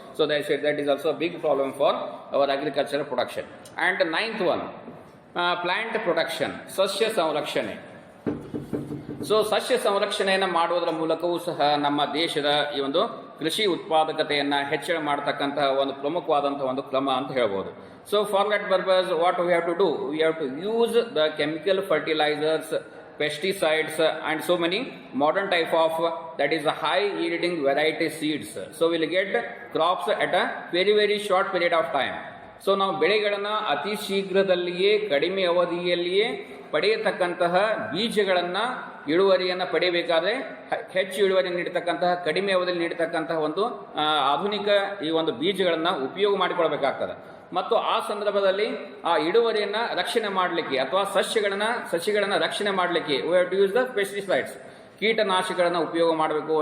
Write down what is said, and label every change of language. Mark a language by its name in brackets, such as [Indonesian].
[English] So that is also big problem for our agriculture production. And 9th one, plant production, [Kannada] ಸಸ್ಯ ಸಂರಕ್ಷಣೆ. So ಸಸ್ಯ ಸಂರಕ್ಷಣೆಯನ್ನು ಮಾಡುವುದರ ಮೂಲಕವೂ ಸಹ ನಮ್ಮ ದೇಶದ ಈ ಒಂದು ಕೃಷಿ ಉತ್ಪಾದಕತೆಯನ್ನ ಹೆಚ್ಚಳ ಮಾಡತಕ್ಕಂತಹ ಒಂದು ಪ್ರಮುಖವಾದಂತಹ ಒಂದು ಕ್ರಮ ಅಂತ ಹೇಳ್ಬೋದು. [English] So for that purpose, what we have to do? We have to use the chemical fertilizers, pesticides, and so many modern type of that is a high yielding variety seeds. So we'll get crops at a very short period of time. [Kannada] So ನಾವು ಬೆಳೆಗಳನ್ನು ಅತಿ ಶೀಘ್ರದಲ್ಲಿಯೇ ಕಡಿಮೆ ಅವಧಿಯಲ್ಲಿಯೇ ಪಡೆಯತಕ್ಕಂತಹ ಬೀಜಗಳನ್ನು ಇಳುವರಿಯನ್ನು ಪಡೆಯಬೇಕಾದ್ರೆ ಹೆಚ್ಚು ಇಳುವರಿ ನೀಡತಕ್ಕಂತಹ ಕಡಿಮೆ ಅವಧಿಯಲ್ಲಿ ನೀಡತಕ್ಕಂತಹ ಒಂದು ಆಧುನಿಕ ಈ ಒಂದು ಬೀಜಗಳನ್ನು ಉಪಯೋಗ ಮಾಡಿಕೊಳ್ಬೇಕಾಗ್ತದೆ. ಮತ್ತು ಆ ಸಂದರ್ಭದಲ್ಲಿ ಆ ಇಳುವರಿಯನ್ನು ರಕ್ಷಣೆ ಮಾಡಲಿಕ್ಕೆ ಅಥವಾ ಸಸ್ಯಗಳನ್ನ ರಕ್ಷಣೆ ಮಾಡಲಿಕ್ಕೆ [English] we have to use the pesticides, [Kannada] ಕೀಟನಾಶಕಗಳನ್ನು ಉಪಯೋಗ ಮಾಡಬೇಕು.